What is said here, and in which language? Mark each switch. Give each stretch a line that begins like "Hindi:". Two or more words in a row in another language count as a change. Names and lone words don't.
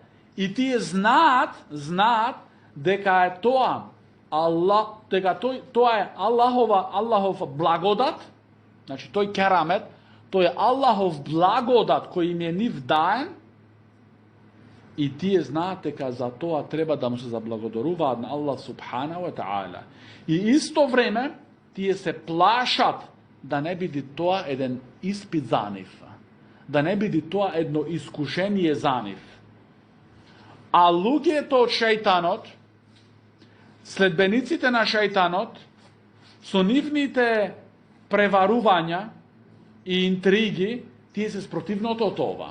Macedonian: И тие знаат дека е тоа тоа е Аллахов благодат, значи тој керамет, тој е Аллахов благодат кој им е нив даен, и тие знаат дека за тоа треба да му се заблагодаруваат на Аллах
Arabic: سبحانه وتعالى.
Macedonian: И исто време тие се плашат да не биде тоа еден испит за нив, да не биде тоа едно искушение за нив. А луѓето од шејтанот, следбениците на шејтанот, со нивните преварувања и интриги, тие се спротивното од ова.